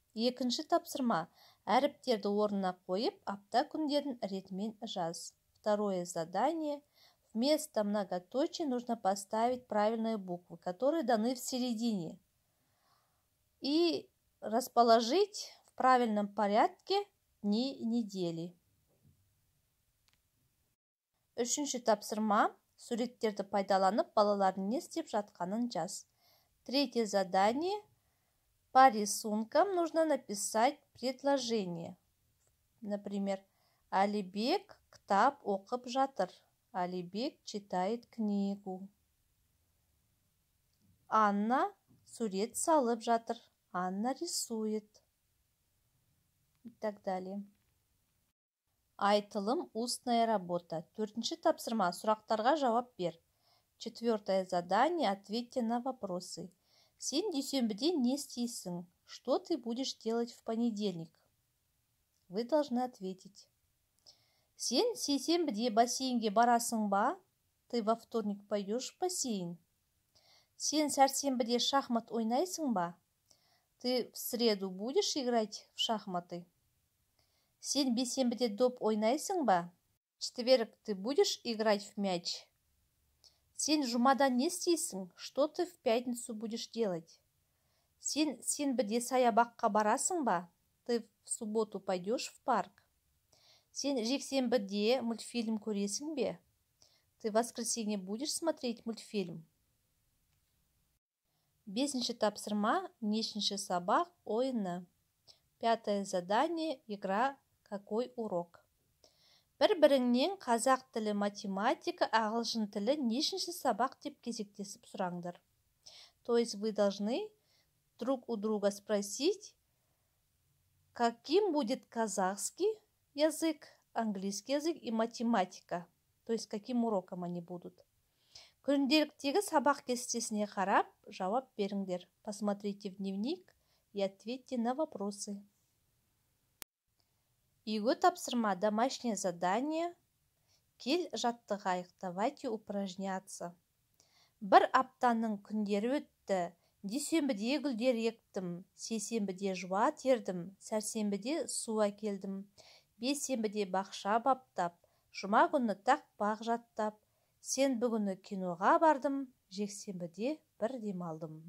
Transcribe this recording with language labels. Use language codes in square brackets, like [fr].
[kk] Екінші тапсырма. Әріптерді орнына қойып, апта күндерін ретімен жаз. [ru] Второе задание. Вместо многоточия нужно поставить правильные буквы, которые даны в середине. И расположить в правильном порядке дни недели. [kk] Үшінші тапсырма. Суреттерді пайдаланып, балалардың не істеп жатқанын жаз. [ru] Третье задание. По рисункам нужно написать предложение. [kk] Например, Алибек кітап оқып жатыр. [ru] Алибек читает книгу. [kk] Анна сурет салып жатыр. [ru] Анна рисует. И так далее. [kk] Айтылым, [ru] устная работа. [kk] Төртінші тапсырма. Сұрақтарға жауап бер. [ru] Четвертое задание. Ответьте на вопросы. [kk] Сен дүйсенбіде не істейсің? [ru] Что ты будешь делать в понедельник? Вы должны ответить. [kk] Сен сейсенбіде бассейнге барасың ба? [ru] Ты во вторник пойдешь в бассейн. [kk] Сен сәрсенбіде шахмат ойнайсың ба? [ru] Ты в среду будешь играть в шахматы? [kk] Сен бейсенбіде доп ойнайсың ба? [ru] В четверг ты будешь играть в мяч? [kk] Сен жұмада не істейсің? [ru] Что ты в пятницу будешь делать? [kk] Сен сенбіде саябаққа барасың ба? [ru] Ты в субботу пойдешь в парк? [kk] Сен жексенбіде мультфильм көресің бе? [ru] Ты в воскресенье будешь смотреть мультфильм? [kk] Бесінші тапсырма, нешінші сабақ, ойыны. [ru] Пятое задание, игра, какой урок? [kk] Бір-біріңнен қазақ тілі, математика, ағылшын тілі нешінші сабақ деп кезектесіп сұраңдар. [ru] То есть вы должны друг у друга спросить, каким будет казахский язык, английский язык и математика. То есть каким уроком они будут. [kk] Күнделіктегі сабақ кестесіне қарап, жауап беріңдер. [ru] Посмотрите в дневник и ответьте на вопросы. [kk] Үйге тапсырма, [ru] домашнее задание. [kk] Кел жаттығайық, [ru] давайте упражняться. [kk] Бір аптаның күндері өтті. Дүйсенбіде гүлдер ектім, сейсенбіде жуа тердім, сәрсенбіде су әкелдім, бейсенбіде бақша баптап, жұма күні тақпақ жаттап, сенбі күні киноға бардым, жексенбіде бір демалдым.